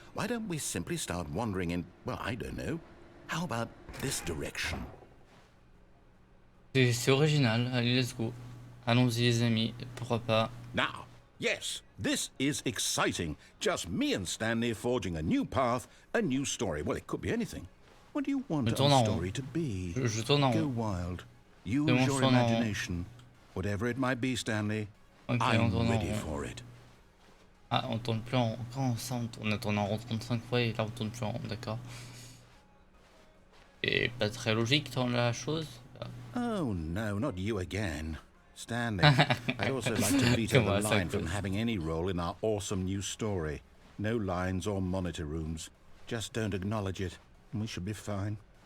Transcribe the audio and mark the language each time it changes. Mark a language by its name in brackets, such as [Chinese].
[English] Why don't we simply start wandering in, well, I don't know. How about this direction? [French] C'est original, allez, let's go. Allons-y les amis, pourquoi pas. [English] Now, yes, this is exciting. Just me and Stanley forging a new path, a new story. Well, it could be anything. What do you want our story to be? [French] Je tourne en [English] Go [French] rond. [English] wild. Use your imagination. Whatever it might be, Stanley, I'm ready for it. [French] Ah, on tourne plus en rond. Quand ça, on a tourné en rond 35 fois et là on tourne plus en rond, d'accord. Et pas très logique dans la chose. [English] Oh no, not you again. Stanley, I'd also like to veto the line from having any role in our awesome new story. No lines or monitor rooms. Just don't acknowledge it, and we should be fine.